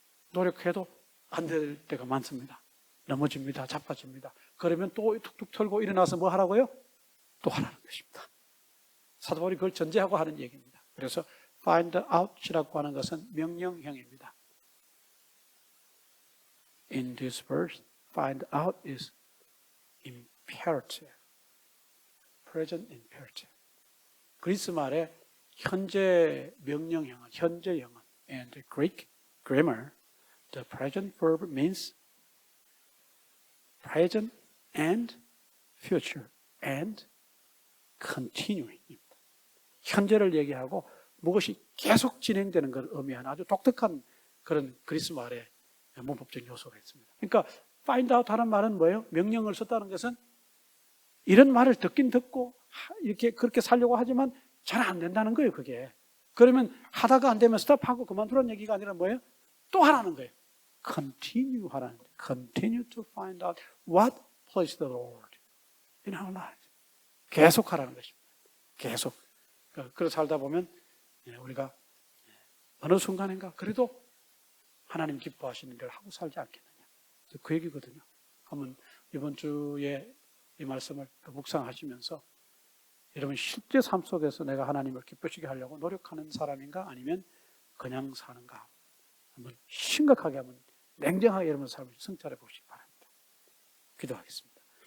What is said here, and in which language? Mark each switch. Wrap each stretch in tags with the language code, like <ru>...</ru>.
<ko>노력해도 안 될 때가 많습니다. 넘어집니다. 자빠집니다. 그러면 또 툭툭 털고 일어나서 뭐 하라고요? 또 하라는 것입니다. 사도 바울이 그걸 전제하고 하는 얘기입니다. 그래서</ko> <en>find out</en> <ko>이라고 하는 것은 명령형입니다.</ko> <en>In this verse, find out is imperative. present imperative.</en> <ko>그리스 말의 현재 명령형은 현재형은</ko> <en>and Greek grammar the present verb means present and future and continuing.</en> <ko>현재를 얘기하고 무엇이 계속 진행되는 걸 의미하는 아주 독특한 그런 그리스 말의 문법적 요소가 있습니다. 그러니까</ko> <en>find out</en> <ko>하는 말은 뭐예요? 명령을 썼다는 것은 이런 말을 듣긴 듣고 이렇게 그렇게 살려고 하지만 잘 안 된다는 거예요, 그게. 그러면 하다가 안 되면 스톱하고 그만두라는 얘기가 아니라 뭐예요? 또 하라는 거예요. Continue 하라는 거예요.</ko> <en>Continue to find out what pleased the Lord in our lives.</en> <ko>계속 하라는 것입니다. 계속. 그래서 살다 보면 우리가 어느 순간인가 그래도 하나님 기뻐하시는 걸 하고 살지 않겠느냐. 그 얘기거든요. 한번 이번 주에 이 말씀을 묵상하시면서 여러분 실제 삶 속에서 내가 하나님을 기쁘시게 하려고 노력하는 사람인가 아니면 그냥 사는가 한번 심각하게 한번 냉정하게 여러분 삶을 성찰해 보시기 바랍니다. 기도하겠습니다.</ko>